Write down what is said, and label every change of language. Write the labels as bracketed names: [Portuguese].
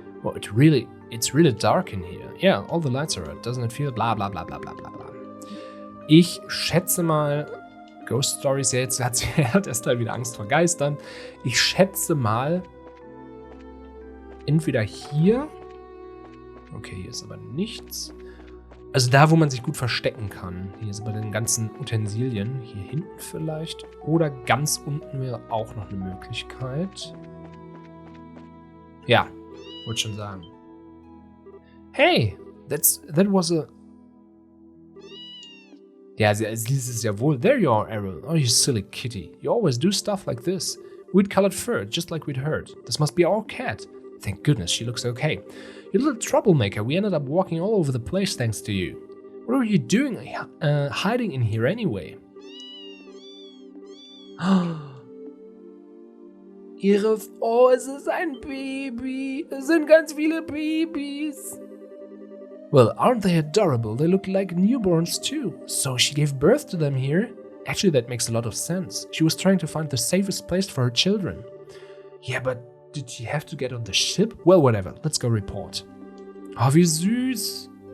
[English] Oh, it's really dark in here. Yeah, all the lights are out. Doesn't it feel? Bla bla bla bla bla bla bla. [German] Ich schätze mal, Ghost Stories, ja, jetzt hat erst mal wieder Angst vor Geistern. Ich schätze mal, entweder hier. Okay, hier ist aber nichts. Also da, wo man sich gut verstecken kann. Hier ist bei den ganzen Utensilien. Hier hinten vielleicht. Oder ganz unten wäre auch noch eine Möglichkeit. Ja, wollte schon sagen. [English] Hey, that was a... [German] Ja, sie liest es ja wohl. [English] There you are, Errol. Oh, you silly kitty. You always do stuff like this. We'd colored fur, just like we'd heard. This must be our cat. Thank goodness, she looks okay. You little troublemaker, we ended up walking all over the place thanks to you. What were you doing hiding in here anyway? [German] Oh, es ist ein Baby. Es sind ganz viele Babys. [English] Well, aren't they adorable? They look like newborns too. So she gave birth to them here? Actually, that makes a lot of sense. She was trying to find the safest place for her children. Yeah, but did she have to get on the ship? Well, whatever. Let's go report. [German] Oh, wie süß.